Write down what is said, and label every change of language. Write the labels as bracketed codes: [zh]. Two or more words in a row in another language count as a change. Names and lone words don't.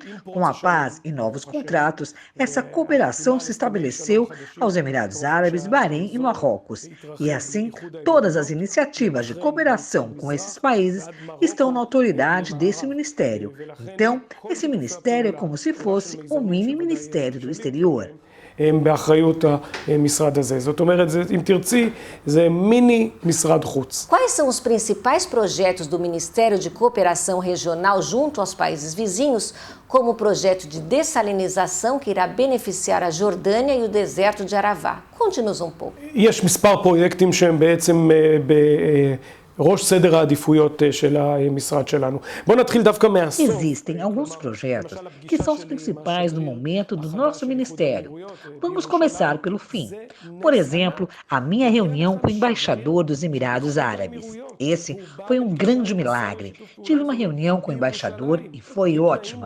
[pt] Com a paz e novos contratos, essa cooperação se estabeleceu aos Emirados Árabes, Bahrein e Marrocos. E assim, todas as iniciativas de cooperação com esses países estão na autoridade desse ministério. Então, esse ministério é como se fosse um mini ministério do exterior. [he] באחריות המשרד הזה. זאת אומרת, אם תרצי, זה מיני משרד חוץ. [pt] Quais são os principais projetos do Ministério de Cooperação Regional junto aos países vizinhos, como o projeto de dessalinização que irá beneficiar a Jordânia e o deserto de Arava? Conte-nos um pouco. [he] יש מספר פרויקטים שהם בעצם ראש סדר העדיפויות של המשרד שלנו. בואו נתחיל דווקא מהסוף. [pt] Existem alguns projetos que são os principais no momento do nosso ministério. Vamos começar pelo fim. Por exemplo, a minha reunião com o embaixador dos Emirados Árabes. Esse foi um grande milagre. Tive uma reunião com o embaixador e foi ótima.